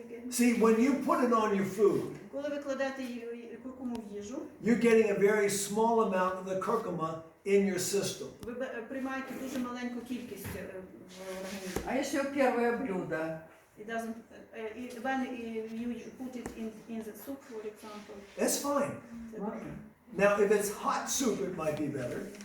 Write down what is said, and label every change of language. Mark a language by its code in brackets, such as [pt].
[en] See, when you put it on your food, [uk] коли ви кладете куркуму в їжу, [en] you're getting a very small amount of the curcuma in your system. [uk] ви приймаєте дуже маленьку кількість в організмі. [ru] А если первое блюдо? [en] It doesn't, when you put it in the soup, for example, That's fine. [uk] це добре. [en] Now, if it's hot soup, it might be better.